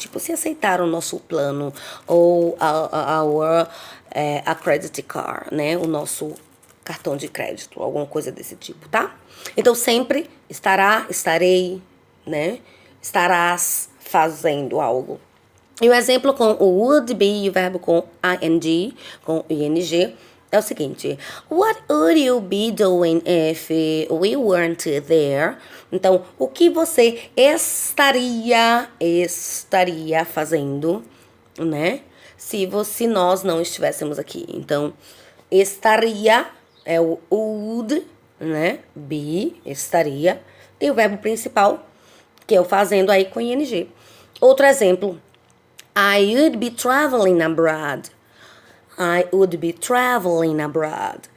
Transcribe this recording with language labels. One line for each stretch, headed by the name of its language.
Portuguese: Tipo, se aceitar o nosso plano ou a credit card, né? O nosso cartão de crédito, alguma coisa desse tipo, tá? Então, sempre estará, estarei, né? Estarás fazendo algo. E o exemplo com o would be e o verbo com ing, com ing, é o seguinte.
English: What would you be doing if we weren't there?
Portuguese: Então, o que você estaria fazendo, né? Se nós não estivéssemos aqui. Então, estaria é o would, né? Be, estaria. E o verbo principal, que é o fazendo aí com ing. Outro exemplo.
English: I would be traveling abroad. I would be traveling abroad.